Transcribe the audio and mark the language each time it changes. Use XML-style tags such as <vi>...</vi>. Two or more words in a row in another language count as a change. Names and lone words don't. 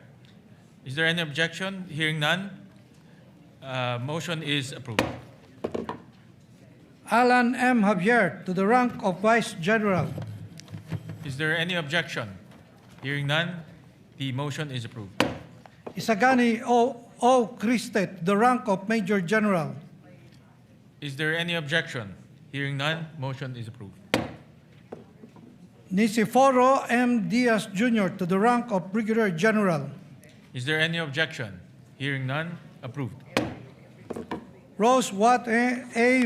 <en>Is there any objection? Hearing none. Motion is approved. Alan M. Javier, to the rank of Vice General. Is there any objection? Hearing none, the motion is approved. Isagani O. Cristet, the rank of Major General. Is there any objection? Hearing none, motion is approved. Niceforo M. Diaz Jr. to the rank of Brigadier General. Is there any objection? Hearing none, approved. Rose Watt A.</en>